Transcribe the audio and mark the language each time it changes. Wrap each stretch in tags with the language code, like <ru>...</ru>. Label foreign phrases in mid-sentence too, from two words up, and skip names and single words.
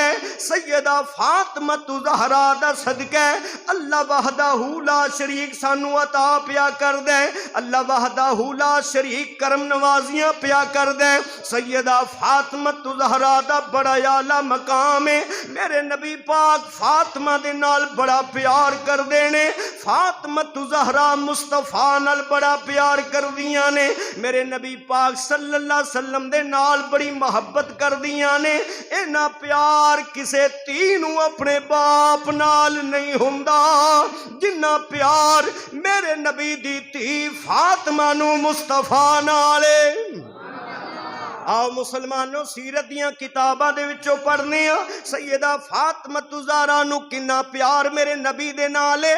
<pa>سیدہ فاطمہ زہرا دا صدقہ</pa> <ar>اللہ وحدہ لا شریک</ar> <pa>سانوں عطا پیا کر دے,</pa> <ar>اللہ وحدہ لا شریک</ar> <pa>کرم نوازیاں پیا کر دے. سیدہ فاطمہ زہرا دا بڑا اعلیٰ مقام ہے. میرے نبی پاک فاطمہ دے نال بڑا پیار کر دینے، فاطمہ زہرا مصطفیٰ نال بڑا پیار کر دیاں نے. میرے نبی پاک</pa> <ar>صلی اللہ علیہ وسلم</ar> <pa>دے نال بڑی محبت کر دیاں نے. اِنّا پیار کسے دھی نوں اپنے باپ نال نہیں ہندا جِنّا پیار میرے نبی دی دھی فاطمہ نوں مصطفیٰ نال ہے. آؤ مسلمانو سیرت دیاں کتاباں دے وچوں پڑھنے آ سیدہ فاطمہ زہرا نوں کِنّا پیار میرے نبی دے نال ہے.</pa>